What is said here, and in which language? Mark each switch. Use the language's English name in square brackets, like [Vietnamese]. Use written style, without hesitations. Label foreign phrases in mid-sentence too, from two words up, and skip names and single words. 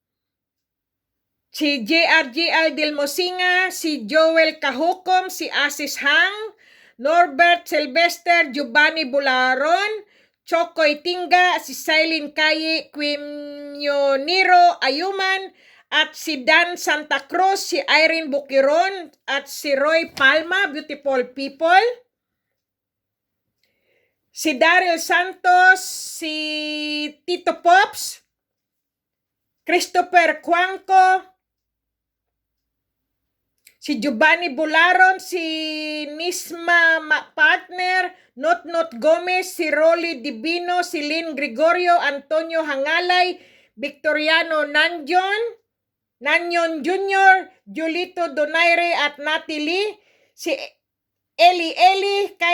[Filipino] si JRGL Dilmosinga, si Joel Cahucom, si Asis Hang, Norbert Sylvester, Giovanni Bularon, Chokoy Tinga, si Silene Kaye, Quimioniro Ayuman, at si Dan Santa Cruz, si Irene Bukiron, at si Roy Palma, [English] Beautiful People, [Filipino] si Daryl Santos, si Tito Pops, Christopher Cuanco, si Giovanni Bularon, si Nisma Partner, Not Gomez, si Rolly Divino, si Lynn Gregorio, Antonio Hangalay, Victoriano Nanyon Jr., Julito Donaire at Nati Lee, si Eli,